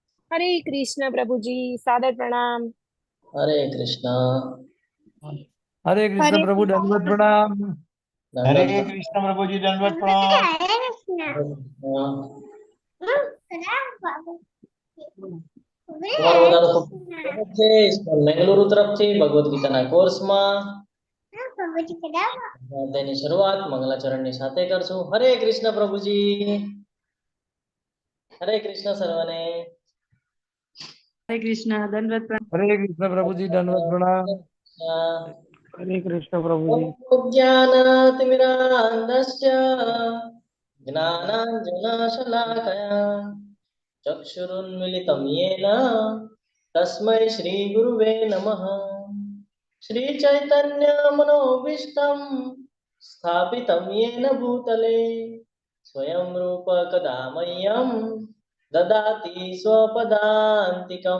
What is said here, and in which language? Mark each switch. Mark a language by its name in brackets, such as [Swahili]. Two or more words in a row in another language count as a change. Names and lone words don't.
[Hindi] हरे कृष्ण प्रभु जी। सादर प्रणाम। हरे कृष्णा। हरे कृष्ण हरे प्रभु दंडवत प्रणाम। हरे दंडवत कृष्ण प्रभु जी दंडवत प्रणाम। [Gujarati] તમારું બધાનું ખૂબ સ્વાગત છે મેંગલુરુ તરફથી ભગવદ ગીતાના કોર્સમાં. તેની શરૂઆત મંગલાચરણની સાથે કરશું. હરે કૃષ્ણ પ્રભુજી. હરે કૃષ્ણ સર્વને. [Hindi] हरे कृष्णा दंडवत प्रणाम। हरे कृष्ण प्रभु जी दंडवत प्रणाम। हरे कृष्ण प्रभु जी। [Sanskrit] ज्ञानातिमिरान्धस्य ज्ञानाञ्जनशलाकया चक्षुरुन्मिलितं येन तस्मै श्रीगुरुवे नमः। श्रीचैतन्यमनोभीष्टं स्थापितं येन भूतले स्वयं रूप कदा मह्यं ददाति स्वपदान्तिकम्।